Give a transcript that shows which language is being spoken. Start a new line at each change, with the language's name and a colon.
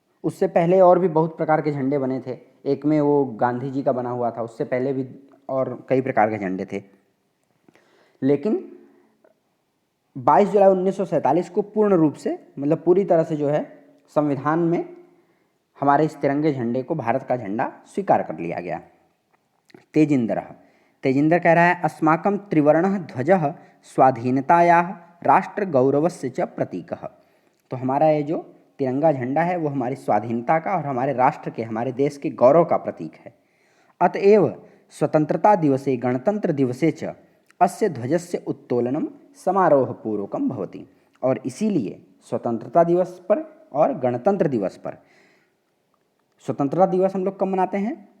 Hindi: उससे पहले और भी बहुत प्रकार के झंडे बने थे। एक में वो गांधी जी का बना हुआ था, उससे पहले भी और कई प्रकार के झंडे थे। लेकिन 22 जुलाई 1947 को पूर्ण रूप से, मतलब पूरी तरह से जो है संविधान में हमारे इस तिरंगे झंडे को, भारत का झंडा स्वीकार कर लिया गया।
Sanskrit: तेजिंदरः,
Hindi: तेजिंदर कह रहा है
Sanskrit: अस्माकं त्रिवर्णः ध्वजः स्वाधीनतायाः राष्ट्रगौरवस्य च प्रतीकः।
Hindi: तो हमारा ये जो तिरंगा झंडा है वो हमारी स्वाधीनता का और हमारे राष्ट्र के, हमारे देश के गौरव का प्रतीक है।
Sanskrit: अतएव स्वतंत्रता दिवसे गणतंत्र दिवसे च अस्य ध्वजस्य उत्तोलनम समारोहपूर्वकम भवति,
Hindi: और इसीलिए स्वतंत्रता दिवस पर और गणतंत्र दिवस पर, स्वतंत्रता दिवस हम लोग कब मनाते हैं?